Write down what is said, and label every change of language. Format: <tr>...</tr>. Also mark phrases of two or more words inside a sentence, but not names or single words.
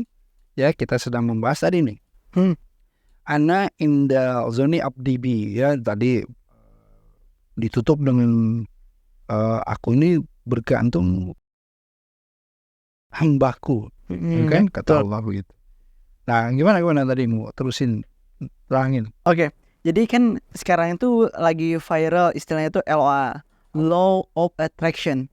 <id>Ya, kita sedang membahas tadi nih.</id> <ar>أنا عند ظن عبدي بي,</ar> <id>ya tadi ditutup dengan aku ini bergantung hambaku, kan kata Allah begitu. Nah, gimana tadi mau terusin terangin? Oke. Jadi kan sekarang itu lagi viral istilahnya itu LOA,</id> <en>Law of Attraction.</en>